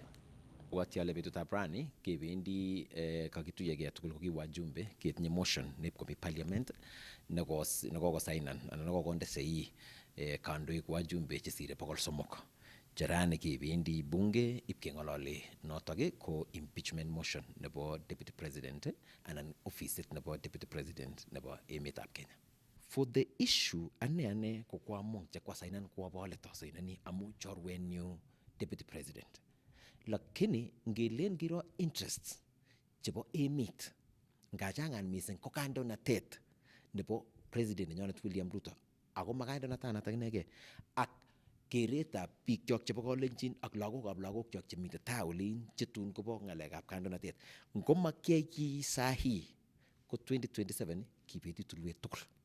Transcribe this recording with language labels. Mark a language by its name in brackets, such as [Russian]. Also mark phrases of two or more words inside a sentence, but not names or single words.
[Kalenjin] Bwoti ale betutab rani kebendi kakituyegei tugul ko ki wajumbe ketinye motion nepkomi parliament nekokosainan anan nekokonde sei kandoik wajumbe chesire 300 cherani kebendi bunge ipkeng'olole notok ko [English] impeachment motion [Kalenjin] nebo [English] deputy president [Kalenjin] anan ofisit nebo [English] deputy president [Kalenjin] nebo emetab Kenya. [English] For the issue [Kalenjin] ane ko kwamong chekwasainan kwabole tosainani amu chorwenyu [English] deputy president. [Kalenjin] Lakini ngelen kiro interests chebo emet ngachangan mising ko kandoinatet nebo president nenyonet William Ruto ako makandoinatanatak inegei ak keretab biik chok chebo kalenjin ak lagokab lagok chok chemite taa olin chetun kobo ng'alekab kandoinatet ngomakyai ki sahi ko 2027 kibeti tulwet tugul.